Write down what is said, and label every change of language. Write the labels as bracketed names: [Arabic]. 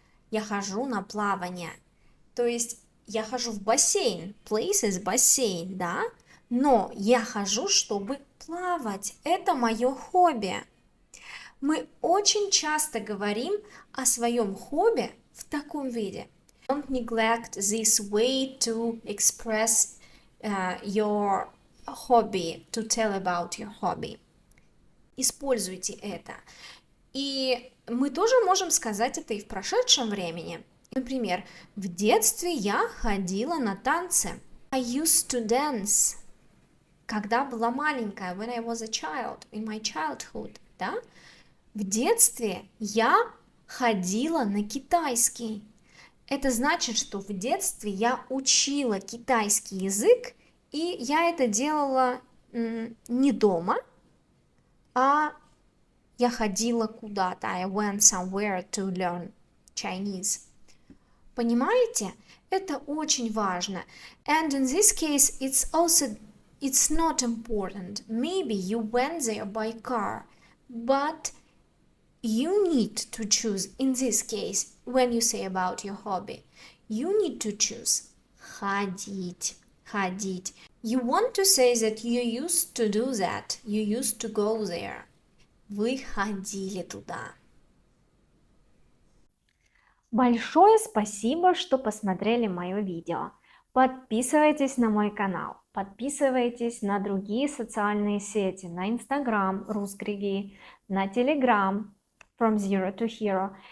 [Russian] Я хожу на плавание, то есть я хожу в бассейн, places бассейн, да? Но я хожу, чтобы плавать, это мое хобби. Мы очень часто говорим о своем хобби в таком виде. [English] Don't neglect this way to express your hobby, to tell about your hobby. [Russian] Используйте это. И мы тоже можем сказать это и в прошедшем времени. Например, в детстве я ходила на танцы. [English] I used to dance. [Russian] Когда была маленькая, [English] when I was a child, in my childhood, да? [Russian] В детстве я ходила на китайский. Это значит, что в детстве я учила китайский язык, и я это делала не дома, а я ходила куда-то. [English] I went somewhere to learn Chinese. [Russian] Понимаете? Это очень важно. [English] And in this case, it's not important. Maybe you went there by car, but you need to choose, in this case, when you say about your hobby, you need to choose ходить. You want to say that you used to do that, you used to go there. [Russian] Вы ходили туда. Большое спасибо, что посмотрели мое видео. Подписывайтесь на мой канал, подписывайтесь на другие социальные сети, на Instagram Рускриги, на Telegram From Zero to Hero.